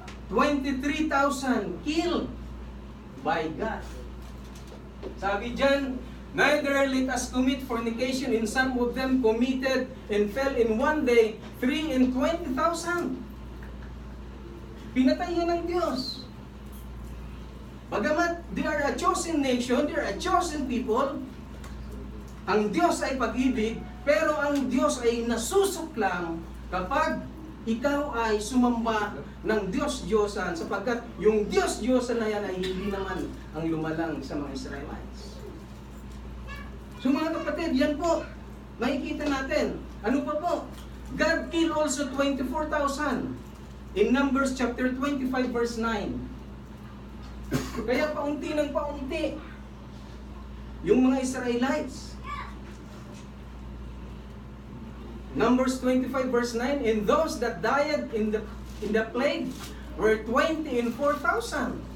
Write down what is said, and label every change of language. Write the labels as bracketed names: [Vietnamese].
[English] 23,000 killed by God. [Filipino] Sabi dyan, [English] neither let us commit fornication, and some of them committed and fell in one day, 3 and 20,000. [Filipino] Pinatay yan ng Diyos. Bagamat [English] they are a chosen nation, they are a chosen people, [Filipino] ang Diyos ay pag-ibig, pero ang Diyos ay nasusuklang kapag ikaw ay sumamba ng Diyos-Diyosan, sapagkat yung Diyos-Diyosan na yan ay hindi naman ang lumalang sa mga Israelites. So mga kapatid, yan po, makikita natin. Ano pa po? [English] God killed also 24,000 in Numbers chapter 25 verse 9. [Filipino] Kaya paunti ng paunti yung mga Israelites. [English] Numbers 25 verse 9, and those that died in the plague were 20 and 4,000.